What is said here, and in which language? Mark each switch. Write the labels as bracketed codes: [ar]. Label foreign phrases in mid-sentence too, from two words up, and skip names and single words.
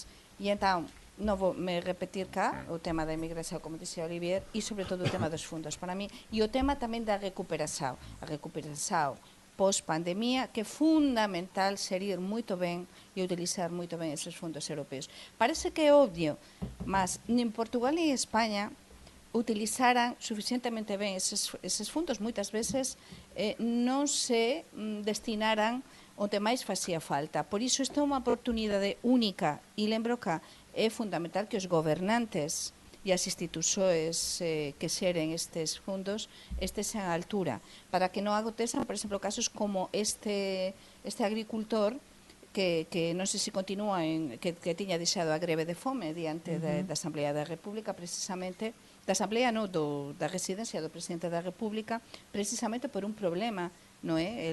[pt] E então, não vou me repetir cá, o tema da imigração, como disse Olivier, e sobretudo o tema dos fundos para mim, e o tema também da recuperação. A recuperação pós-pandemia, que é fundamental gerir muito bem e utilizar muito bem esses fundos europeus. Parece que é óbvio, mas em Portugal e em Espanha [gl] utilizaran suficientemente ben eses fundos, moitas veces non se destinaran onde máis facía falta. Por iso esta é unha oportunidade única, e lembro que é fundamental que os gobernantes e e as institucións que xeren estes fundos estesen á altura, para que non acontezan, por exemplo, casos como este agricultor que non sei se continúa que tiña deixado a greve de fome diante da Asamblea da República, precisamente da Asamblea, non, da residencia do Presidente da República, precisamente por un problema, non é?